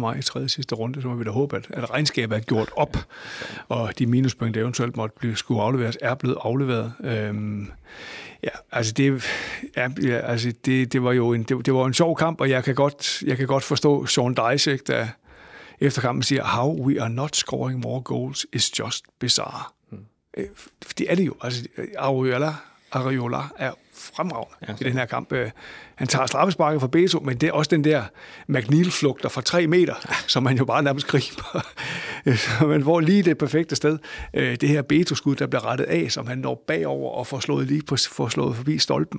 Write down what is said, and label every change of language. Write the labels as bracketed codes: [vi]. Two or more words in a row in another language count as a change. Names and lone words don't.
[da] maj i tredje sidste runde, så må vi da håbe, at regnskabet er gjort op, og de minuspoint, der eventuelt måtte skulle afleveres, er blevet afleveret. Det var jo en sjov kamp, og jeg kan godt forstå Sean Dyche, der efter kampen siger, [en] how we are not scoring more goals is just bizarre. [da] Det er det jo. Altså, Areola er fremragende i den her kamp. Han tager straffesparket fra Beto, men det er også den der McNeil-flugter fra 3 meter, som man jo bare nærmest griber. Så man får lige det perfekte sted. Det her Beto-skud, der bliver rettet af, som han når bagover og får slået forbi stolpen.